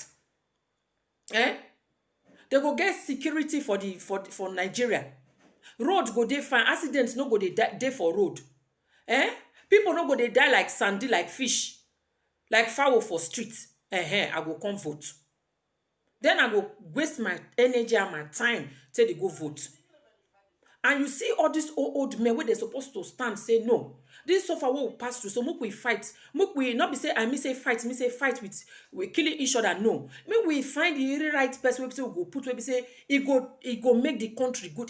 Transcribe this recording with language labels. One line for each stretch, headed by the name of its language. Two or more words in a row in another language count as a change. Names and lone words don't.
Nigerian Pidgin: They go get security for Nigeria. Road go dey fine. Accidents no go dey for road. People no go dey die like sandy, like fish, like fowl for street. I go come vote. Then I go waste my energy and my time till they go vote. And you see all these old men where they're supposed to stand, say no. This suffer will pass through. So make we fight. Make we not be say I me say fight with we killing each other. No. Make we find the right person we go put where we say it go make the country good.